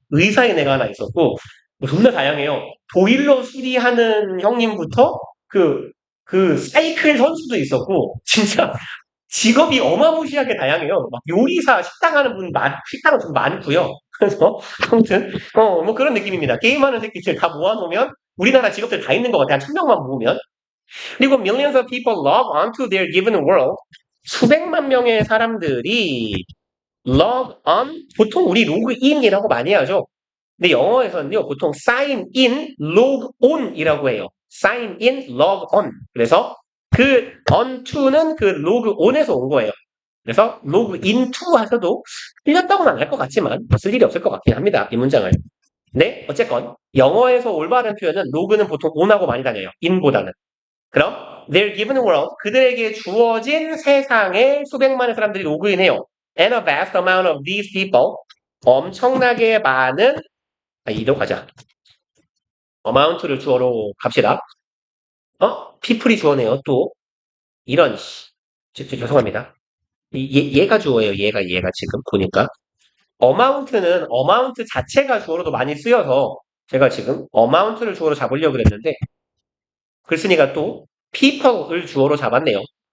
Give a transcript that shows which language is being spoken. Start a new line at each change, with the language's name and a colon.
Korean: 의사의 애가 하나 있었고 뭐 존나 다양해요. 보일러 수리하는 형님부터 그 사이클 선수도 있었고 진짜 직업이 어마무시하게 다양해요. 막 요리사, 식당 하는 식당은 좀 많고요. 그래서 아무튼 뭐 그런 느낌입니다. 게임하는 새끼들 다 모아놓으면 우리나라 직업들 다 있는 것 같아요. 한 1000명만 모으면.
English: 그리고 millions of people log onto their given world.
Korean: 수백만 명의 사람들이 log on, 보통 우리 로그인이라고 많이 하죠. 근데 영어에서는요, 보통
English: sign in, log on
Korean: 이라고 해요.
English: sign in, log on.
Korean: 그래서 그 on to는 그 log on에서 온 거예요. 그래서 log into 하셔도 틀렸다고는 안 할 것 같지만 쓸 일이 없을 것 같긴 합니다. 이 문장을. 네, 어쨌건 영어에서 올바른 표현은 log는 보통 on하고 많이 다녀요. in보다는. 그럼
English: their given world,
Korean: 그들에게 주어진 세상에 수백만의 사람들이 로그인해요.
English: And a vast amount of these people,
Korean: 엄청나게 많은 이로 가자. amount를 주어로 갑시다. people이 주어네요. 또 이런 죄송합니다. 얘가 주어예요. 얘가 지금 보니까 amount는 amount 자체가 주어로도 많이 쓰여서 제가 지금 amount를 주어로 잡으려고 그랬는데 글쓴이가 또 people을 주어로 잡았네요.